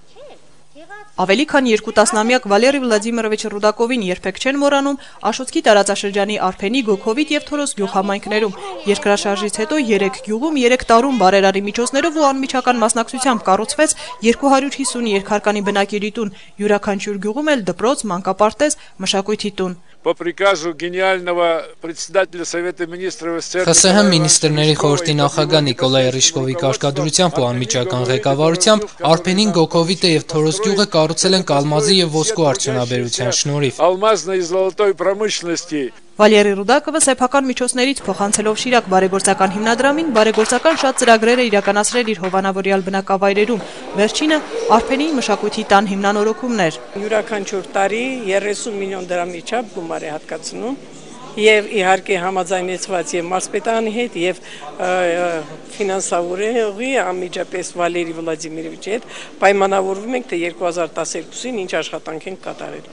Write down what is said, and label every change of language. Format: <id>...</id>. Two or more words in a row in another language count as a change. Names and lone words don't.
<hy>Ավելի քան 2 տասնամյակ Վալերի Վլադիմիրովիչ Ռուդակովին երբեք չեն մոռանում Աշոտսկի տարածաշրջանի Արփենի, Գոքովիտ եւ Թորոս գյուղհամայնքներում։ Երկրաշարժից հետո 3 գյուղում 3 տարում բարերարի միջոցներով ու անմիջական մասնակցությամբ կառուցվեց 250 երկհարկանի բնակելի տուն, յուրաքանչյուր գյուղում էլ դպրոց, մանկապարտեզ, մշակույթի տուն։</hy> <ru>По приказу гениального председателя Совета министров СССР</ru> <hy>ԽՍՀՄ Մինիստրների խորհրդի նախագահ Նիկոլայ Ռիշկովի կարգադրությամբ ու անմիջական ղեկավարությամբ Արփենին, Գոքովիտը եւ Թորոս գյուղը կառուցել են կալմազի եւ ոսկու արդյունաբերության շնորհիվ։</hy> <ru>Алмазной и золотой промышленности</ru> <hy>Վալերի Ռուդակովը սեփական միջոցներից փոխանցելով Շիրակ բարեգործական հիմնադրամին բարեգործական շատ ծրագրեր է իրականացրել իր հովանավորյալ բնակավայրերում։ Վերջինը Արփենի մշակույթի տան հիմնանորոգումն էր։ Յուրաքանչյուր տարի 30 միլիոն դրամի չափ գումար է հատկացնում եւ իհարկե համաձայնեցված եւ մարզպետարանի հետ եւ ֆինանսավորողի անմիջապես Վալերի Վլադիմիրովիչ հետ պայմանավորվում ենք թե 2012-ին ինչ աշխատանք ենք կատարել։</hy>